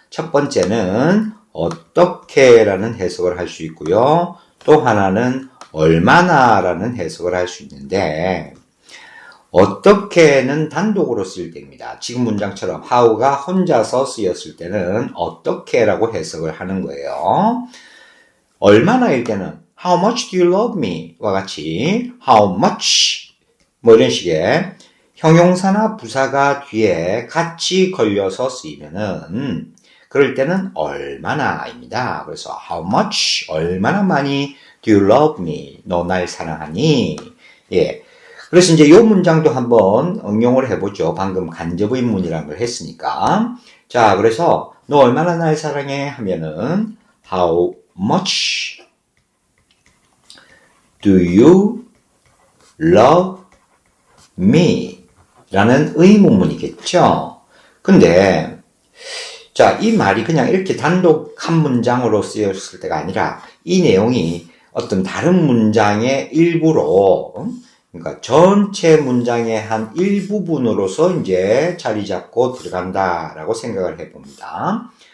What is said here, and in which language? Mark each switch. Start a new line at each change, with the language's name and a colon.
Korean: 첫 번째는 어떻게라는 해석을 할 수 있고요. 또 하나는 얼마나라는 해석을 할 수 있는데, 어떻게는 단독으로 쓰일 때입니다. 지금 문장처럼 how가 혼자서 쓰였을 때는 어떻게라고 해석을 하는 거예요. 얼마나일 때는
English: how much do you love me?
Korean: 와 같이 how much 이런 식의 형용사나 부사가 뒤에 같이 걸려서 쓰이면은 그럴 때는 얼마나입니다. 그래서
English: how much
Korean: 얼마나 많이
English: do you love me?
Korean: 너 날 사랑하니? 예. 그래서 이제 이 문장도 한번 응용을 해보죠. 방금 간접의문이라는 걸 했으니까. 자, 그래서 너 얼마나 날 사랑해? 하면은
English: how much do you love me?
Korean: 라는 의문문이겠죠. 근데 자, 이 말이 그냥 이렇게 단독 한 문장으로 쓰였을 때가 아니라 이 내용이 어떤 다른 문장의 일부로, 그러니까 전체 문장의 한 일부분으로서 이제 자리 잡고 들어간다라고 생각을 해봅니다.